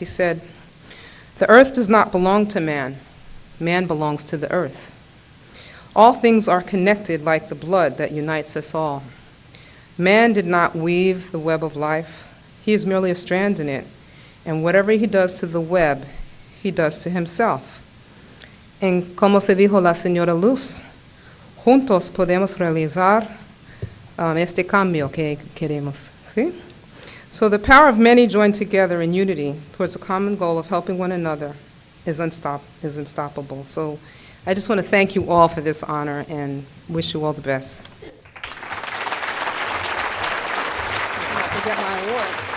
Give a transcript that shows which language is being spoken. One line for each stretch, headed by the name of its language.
English: He said, "The earth does not belong to man. Man belongs to the earth. All things are connected like the blood that unites us all. Man did not weave the web of life. He is merely a strand in it, and whatever he does to the web, he does to himself."
Spanish: And como se dijo la señora Luz, juntos podemos realizar este cambio que queremos. ¿Sí?
English: So the power of many joined together in unity towards a common goal of helping one another is unstoppable. So I just want to thank you all for this honor and wish you all the best. I forget my award.